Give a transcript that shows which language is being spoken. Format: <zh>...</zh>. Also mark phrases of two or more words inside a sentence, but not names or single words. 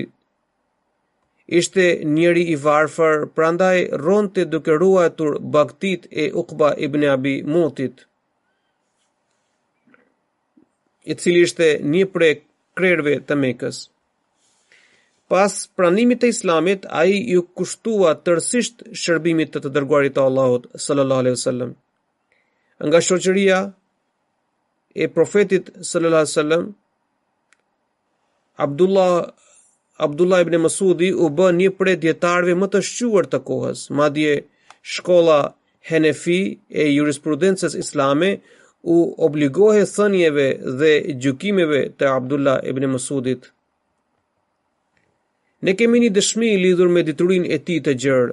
<sq>Ishte njeri i varfër, prandaj ronte duke ruajtur bagtit e Uqba ibn Abi Mutit, i cili ishte një prej krerëve të Mekës. Pas pranimit të Islamit, ai ju kushtua tërësisht shërbimit të dërguarit të Allahut</sq> <ar>صلى الله عليه وسلم.</ar> <sq>Nga shoqëria e profetit</sq> <ar>صلى الله عليه وسلم,</ar> <sq>Abdullah ibn Masudi u bë një prej dietarëve më të shquar të kohës. Madje shkolla Hanefi e jurisprudencës islame u obligohej thënieve dhe gjykimeve të Abdullah ibn Masudit. Ne kemi një dëshmi lidhur me diturinë e tij të gjerë.</sq>